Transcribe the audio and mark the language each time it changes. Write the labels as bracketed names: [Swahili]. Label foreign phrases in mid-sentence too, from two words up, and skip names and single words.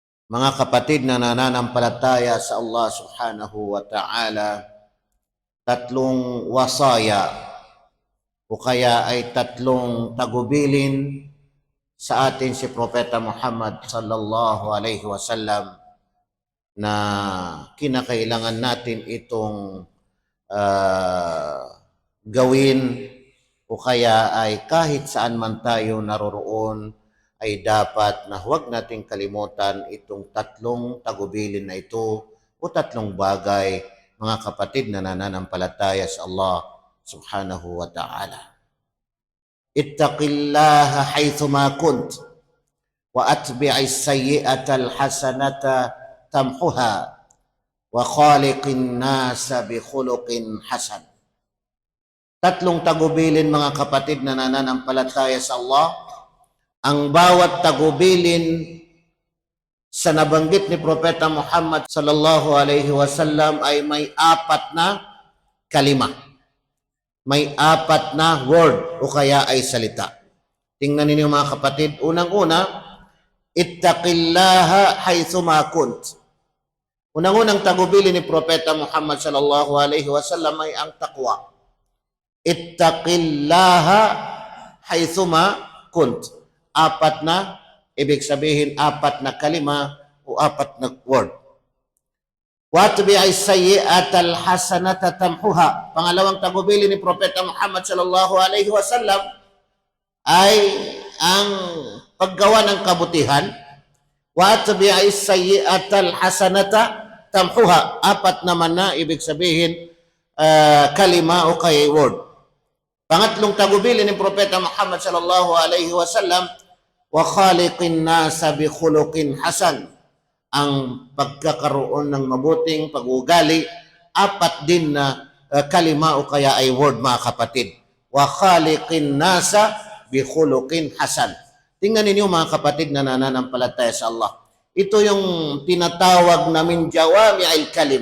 [Filipino] Mga kapatid na nananampalataya sa Allah [Arabic] سبحانه وتعالى, [Filipino] tatlong wasaya o kaya ay tatlong tagubilin sa atin si Propeta Muhammad [Arabic] صلى الله عليه وسلم [Filipino] na kinakailangan natin itong gawin o kaya ay kahit saan man tayo naroroon ay dapat na huwag nating kalimutan itong tatlong tagubilin na ito o tatlong bagay, mga kapatid na nananampalataya sa Allah [Arabic] سبحانه وتعالى. اتق الله حيثما كنت وأتبع السيئة الحسنة تمحها وخالق الناس بخلق حسن. [Filipino] Tatlong tagubilin, mga kapatid na nananampalataya sa Allah. Ang bawat tagubilin sa nabanggit ni Propeta Muhammad [Arabic] صلى الله عليه وسلم [Filipino] ay may apat na kalima. May apat na word o kaya ay salita. Tingnan ninyo, mga kapatid. Unang-una, [Arabic] اتق الله حيثما كنت. [Filipino] Unang-unang tagubilin ni Propeta Muhammad [Arabic] صلى الله عليه وسلم [Filipino] ay ang taqwa. [Arabic] اتق الله حيثما كنت. [Filipino] Apat na, ibig sabihin apat na kalima o apat na word. [Arabic] وأتبع السيئة الحسنة تمحها. [Filipino] Pangalawang tagubilin ni Propeta Muhammad [Arabic] صلى الله عليه وسلم [Filipino] ay ang paggawa ng kabutihan. [Arabic] وأتبع السيئة الحسنة تمحها. [Filipino] Apat naman na, ibig sabihin kalima o kay word. Pangatlong tagubilin ni Propeta Muhammad [Arabic] صلى الله عليه وسلم, وخالق الناس بخلق حسن. [Filipino] Ang pagkakaroon ng mabuting pag-uugali, apat din na kalima o kaya ay word, mga kapatid. [Arabic] وخالق الناس بخلق حسن. [Filipino] Tingnan ninyo, mga kapatid na nananampalataya sa Allah. Ito yung tinatawag namin [Arabic] جوامع الكلم.